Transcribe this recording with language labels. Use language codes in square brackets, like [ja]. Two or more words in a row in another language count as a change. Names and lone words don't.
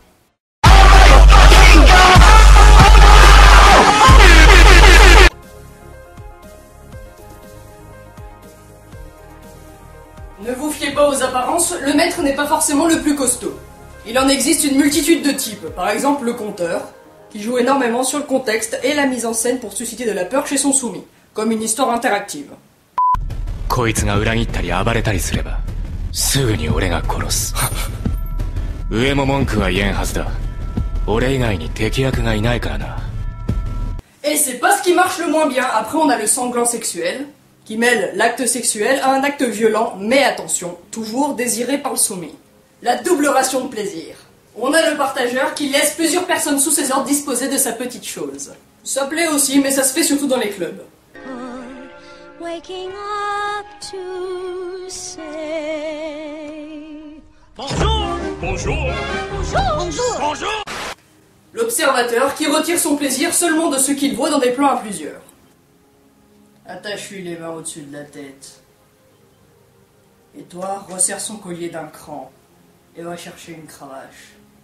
[fr] Ne vous fiez pas aux apparences, le maître n'est pas forcément le plus costaud. Il en existe une multitude de types, par exemple le conteur, qui joue énormément sur le contexte et la mise en scène pour susciter de la peur chez son soumis, comme une histoire interactive. [ja] こいつが裏切ったり暴れたりすればすぐに俺が殺す上も文句は言えんはずだ俺以外に敵役がいないからな [fr] Et c'est pas ce qui marche le moins bien. Après on a le sanglant sexuel, qui mêle l'acte sexuel à un acte violent, mais attention, toujours désiré par le soumis. La double ration de plaisir. On a le partageur qui laisse plusieurs personnes sous ses ordres disposer de sa petite chose. Ça plaît aussi, mais ça se fait surtout dans les clubs. [en] Waking up to say [fr] Bonjour. Bonjour. bonjour, bonjour. Bonjour. L'observateur qui retire son plaisir seulement de ce qu'il voit dans des plans à plusieurs. Attache-lui les mains au-dessus de la tête. Et toi, resserre son collier d'un cran et va chercher une cravache.